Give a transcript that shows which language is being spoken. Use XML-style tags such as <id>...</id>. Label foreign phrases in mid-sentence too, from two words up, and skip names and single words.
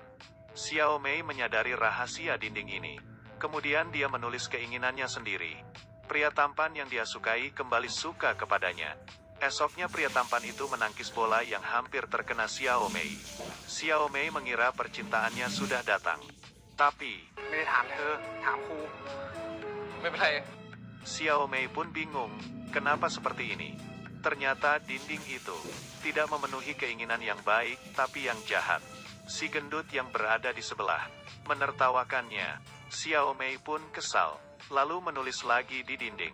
<id>Xiao Mei menyadari rahasia dinding ini. Kemudian dia menulis keinginannya sendiri. Pria tampan yang dia sukai kembali suka kepadanya. Esoknya pria tampan itu menangkis bola yang hampir terkena Xiao Mei. Xiao Mei mengira percintaannya sudah datang. Tapi,</id> <th>ไม่ได้ถามเธอถามครูไม่เป็นไร</th> <id>Xiao Mei pun bingung, kenapa seperti ini. Ternyata dinding itu tidak memenuhi keinginan yang baik, tapi yang jahat. Si gendut yang berada di sebelah menertawakannya. Xiao Mei pun kesal, lalu menulis lagi di dinding.</id>